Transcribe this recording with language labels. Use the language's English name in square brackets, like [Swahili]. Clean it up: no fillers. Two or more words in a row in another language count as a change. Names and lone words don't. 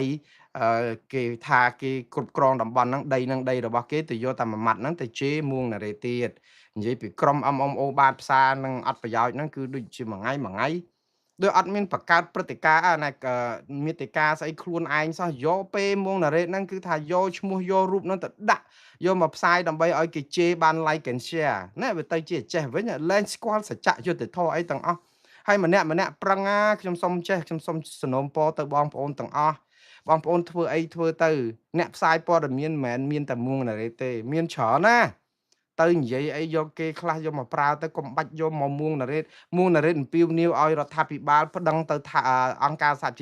[Khmer] គេថាគេគ្រប់គ្រងតំបន់ហ្នឹងដីដីរបស់គេទៅយកតែមួយម៉ាត់ហ្នឹងទៅជេរមួងណារ៉េទៀតនិយាយពីក្រុម MMO បាតផ្សារនឹងអត់ប្រយោជន៍ ហ្នឹងគឺដូចជាមួយថ្ងៃដូចអត់មានបង្កើតព្រឹត្តិការណ៍ណាមាតិកាស្អីខ្លួនឯងសោះយកពេលមួងណារ៉េតហ្នឹងគឺថាយកឈ្មោះយករូបហ្នឹងទៅដាក់យកមកផ្សាយដើម្បីឲ្យគេជេរបាន [English] like and share [Khmer] ណាវាទៅជាចេះវិញលែងស្គាល់សច្ចៈយុត្តិធម៌អីទាំងអស់ហើយម្នាក់ប្រឹងខ្ញុំសុំចេះខ្ញុំសុំសនំពរទៅបងប្អូនទាំងអស់បងប្អូនធ្វើអីធ្វើទៅអ្នកផ្សាយព័ត៌មានមិនមែនមានតែមួងណារ៉េតទេមានច្រើន ណាទៅនិយាយអីយកគេខ្លះយកមកប្រើទៅកុំបាច់យកមកមួងណារ៉េតអំពាវនាវឲ្យរដ្ឋាភិបាលប្តឹងទៅថាអង្គការសហជី